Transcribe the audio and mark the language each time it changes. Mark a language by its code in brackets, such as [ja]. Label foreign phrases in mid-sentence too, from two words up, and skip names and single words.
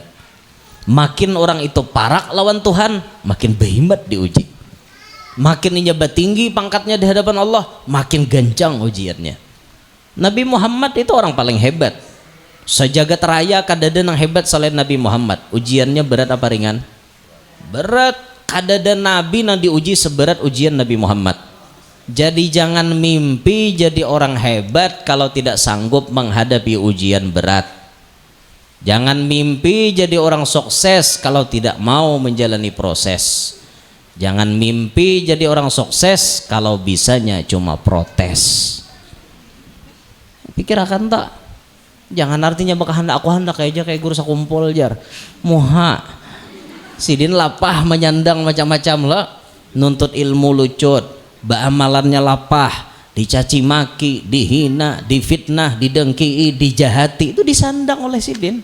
[bjn] Makin orang itu parak lawan Tuhan, makin behimat diuji. Makin nyebat tinggi pangkatnya di hadapan Allah, makin gancang ujiannya. Nabi Muhammad itu orang paling hebat. Sejagat raya kadada yang hebat selain Nabi Muhammad. Ujiannya berat apa ringan? Berat. Kadada Nabi yang diuji seberat ujian Nabi Muhammad. [id] Jadi jangan mimpi jadi orang hebat kalau tidak sanggup menghadapi ujian berat. Jangan mimpi jadi orang sukses kalau tidak mau menjalani proses. Jangan mimpi jadi orang sukses kalau bisanya cuma protes. [bjn] Pikir akan tak? Jangan artinya bakal aku hendak aja kayak guru sakumpul jar. Muha. Sidin lapah menyandang macam-macam lah. Nuntut ilmu lucut, amalannya lapah, dicaci maki, dihina, difitnah, didengki, dijahati, itu disandang oleh sidin.